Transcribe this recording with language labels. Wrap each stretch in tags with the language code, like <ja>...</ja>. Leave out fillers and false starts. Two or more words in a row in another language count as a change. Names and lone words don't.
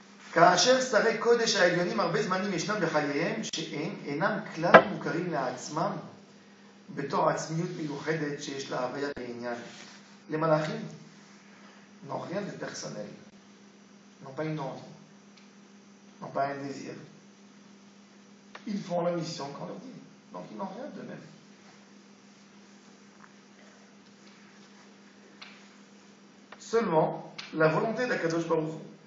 <he>כאשר שרי קודש העליונים הרבה זמנים ישנם בחייהם שהם אינם כלל מוכרים לעצמם בתור עצמיות מיוחדת שיש לה הוויה בעניין.</he> <fr>Les malachim n'ont rien de personnel, n'ont pas une envie, n'ont pas un désir. Ils font la mission qu'on leur dit, donc ils n'ont rien d'eux-mêmes. Seulement la volonté d'Akadosh Baruch Hu.</fr>